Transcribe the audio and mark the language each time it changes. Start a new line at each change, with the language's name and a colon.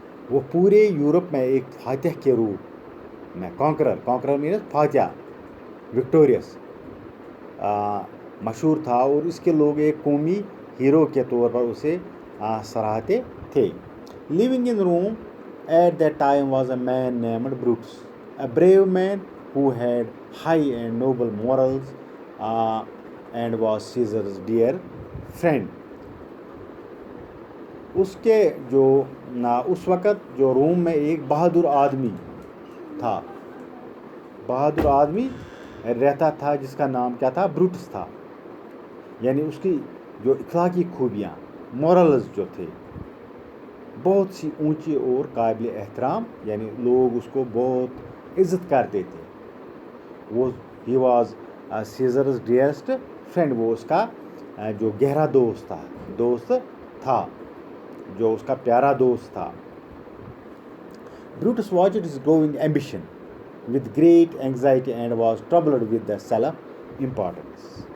Urdu: وہ پورے یورپ میں ایک فاتح کے روپ میں کانکرر مینس فاتح وکٹوریس مشہور تھا اور اس کے لوگ ایک قومی ہیرو کے طور پر اسے سراہتے تھے.
English: Living in Rome at that time was a man named Brutus, a brave man who had high and noble morals and was Caesar's dear friend.
Urdu: اس کے جو اس وقت جو روم میں ایک بہادر آدمی تھا، بہادر آدمی رہتا تھا جس کا نام کیا تھا؟ بروٹس تھا. یعنی اس کی جو اخلاقی خوبیاں، مورلز جو تھے، بہت سی اونچی اور قابل احترام، یعنی لوگ اس کو بہت عزت کرتے تھے. وہ
English: ہی was Caesar's dearest friend,
Urdu: وہ اس کا جو گہرا دوست تھا، جو اس کا پیارا دوست تھا.
English: Brutus watched his growing ambition with great anxiety and was troubled with the self-importance.